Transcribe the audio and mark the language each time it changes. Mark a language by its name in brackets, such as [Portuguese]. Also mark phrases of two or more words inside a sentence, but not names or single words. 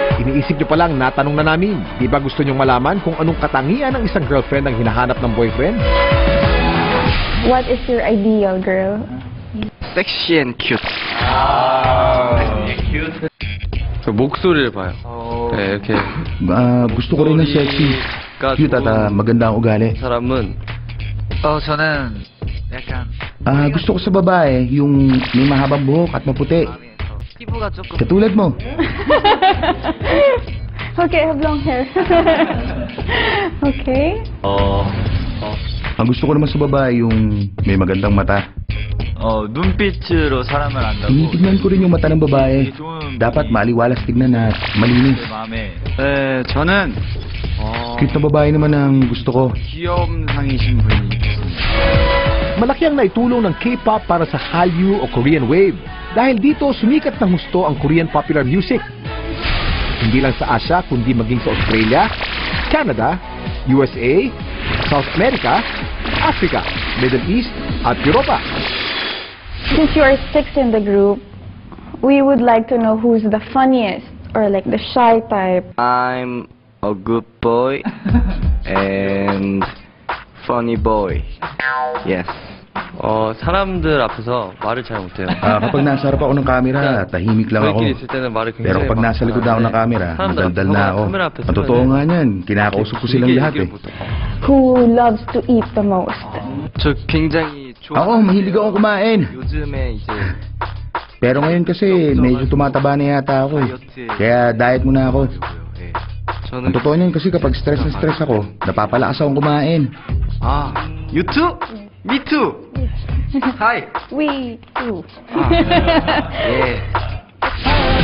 [Filipino] iniisip niyo pa lang, natanong na namin. Di ba gusto niyong malaman kung anong katangian ng isang girlfriend ang hinahanap ng boyfriend? [English] What is your ideal girl? Sexy and cute. [Korean] 목소리를 봐요. 네, 이렇게. [Filipino] Gusto ko rin ng sexy, cute at maganda ang ugali. [Korean] 사람은 저는 약간 [Filipino] Gusto ko sa babae yung may mahabang buhok at maputi. [Korean] 피부가 조금 [Filipino] Katulad mo. [English] Okay, I have long hair. Okay. [Filipino] Ang gusto ko naman sa babae yung may magandang mata. [Korean] 눈빛으로 사람을 안다고. [Filipino] Tinitignan ko rin yung mata ng babae. Dapat maliwalas tignan at malinis. [Korean] 마음에. 네, 저는 [Filipino] Cute na babae naman ang gusto ko. [Korean] 귀염상이신 분이 [Filipino] Malaki ang naitulong ng K-pop para sa Hallyu o Korean Wave. Dahil dito, sumikat ng husto ang [English] Korean popular music. [Filipino] Hindi lang sa Asia, kundi maging sa Australia, Canada, USA, South America, Africa, Middle East, at Europa. [English] Since you are 6 in the group, we would like to know who's the funniest or like the shy type. I'm a good boy and funny boy. Yes. [Korean] 사람들 앞에서 말을 잘 못해요. [Filipino] Kapag nasa harap ako ng camera, tahimik lang ako. [Korean] 저희끼리 있을 때는 말을 굉장히 [Filipino] Pero kapag [Korean] 막 [Filipino] nasa likod ako ng camera, [Korean] 사람들 [Filipino] madaldal [Korean] 앞에서 [Filipino] na ako. [Korean] 카메라 앞에 [Filipino] Ang totoo nga niyan, kinakausap ko silang lahat eh. [English] Who loves to eat the most? [Korean] 저 굉장히 [Filipino] Ako, mahilig akong kumain. [Korean] 요즘에 이제 [Filipino] Pero ngayon kasi, medyo tumataba na yata ako eh. Kaya diet muna ako. Ang [Korean] 저는 [Filipino] totoo niyan kasi kapag stress na stress ako, napapalakas akong kumain. [English] You too? Me too. Hi. We too. [Korean] 예.